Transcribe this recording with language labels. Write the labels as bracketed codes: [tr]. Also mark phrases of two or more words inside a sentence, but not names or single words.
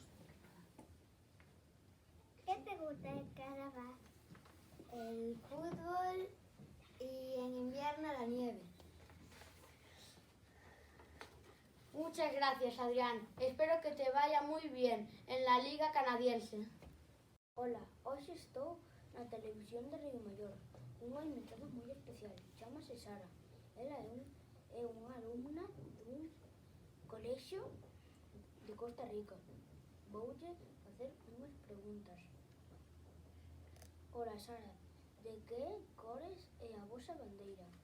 [es] ¿Qué te gusta el carnaval? El fútbol y en invierno la nieve. Muchas gracias, Adrián. Espero que te vaya muy bien en la Liga Canadiense. [gl] Ola, hoxe estou na televisión de Río Maior. Unha invitada moi especial, chamase Sara. Ela é unha alumna dun colexio de Costa Rica. Voulle facer unhas preguntas. Ola, Sara, de que cores é a vosa bandeira?